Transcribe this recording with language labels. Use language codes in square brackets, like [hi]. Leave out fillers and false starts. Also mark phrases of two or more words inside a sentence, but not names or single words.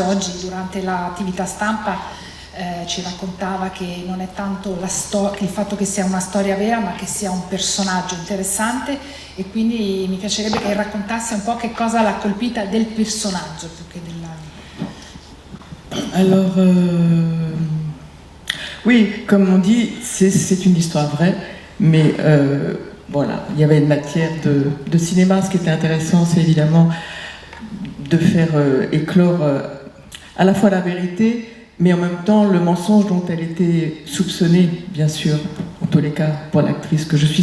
[it] Oggi durante l'attività stampa ci raccontava che non è tanto il fatto che sia una storia vera, ma che sia un personaggio interessante, e quindi mi piacerebbe che raccontasse un po' che cosa l'ha colpita del personaggio più che della... [fr] Alors, oui, comme on dit, c'est une histoire vraie, mais voilà, il y avait une matière de cinéma. Ce qui était intéressant, c'est évidemment de faire éclore à la fois la vérité, mais en même temps le mensonge dont elle était soupçonnée, bien sûr, en tous les cas pour l'actrice que je suis.